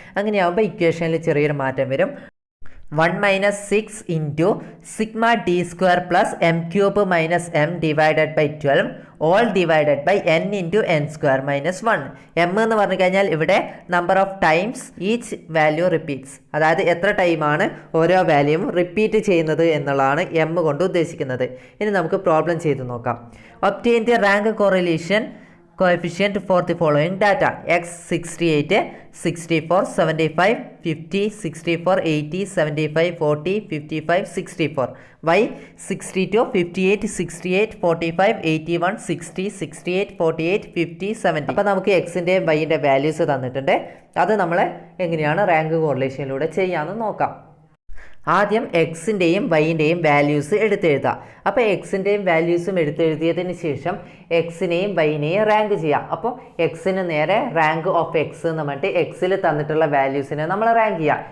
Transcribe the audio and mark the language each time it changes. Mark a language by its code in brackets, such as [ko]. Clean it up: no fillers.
[ml] അങ്ങനെയാകുമ്പോൾ ഇക്വേഷനിൽ ചെറിയൊരു മാറ്റം വരും. 1 - 6 × sigma D square plus m³ - m divided by 12 all divided by n × n square - 1. m എന്ന് പറഞ്ഞു കഴിഞ്ഞാൽ ഇവിടെ number of times each value repeats, അതായത് എത്ര ടൈമാണ് ഓരോ വാല്യൂവും റിപ്പീറ്റ് ചെയ്യുന്നത് എന്നുള്ളതാണ് m കൊണ്ട് ഉദ്ദേശിക്കുന്നത്. ഇനി നമുക്ക് പ്രോബ്ലം ചെയ്ത് നോക്കാം. [en] Obtain the rank correlation coefficient for the following data: x 68 64 75 50 64 80 75 40 55 64, y 62 58 68 45 81 60 68 48 50 70. [ml] അപ്പോൾ നമുക്ക് എക്സിൻ്റെ വൈൻ്റെ വാല്യൂസ് തന്നിട്ടുണ്ട്. അത് നമ്മൾ എങ്ങനെയാണ് റാങ്ക് കോറിലേഷനിലൂടെ ചെയ്യാമെന്ന് നോക്കാം. ആദ്യം എക്സിൻ്റെയും വൈൻ്റെയും വാല്യൂസ് എടുത്തെഴുതുക. അപ്പോൾ എക്സിൻ്റെയും വാല്യൂസും എടുത്തെഴുതിയതിന് ശേഷം എക്സിനെയും വൈനെയും റാങ്ക് ചെയ്യാം. അപ്പോൾ എക്സിന് നേരെ റാങ്ക് ഓഫ് എക്സ് എന്ന് പറഞ്ഞിട്ട് എക്സിൽ തന്നിട്ടുള്ള വാല്യൂസിനെ നമ്മൾ റാങ്ക് ചെയ്യാം.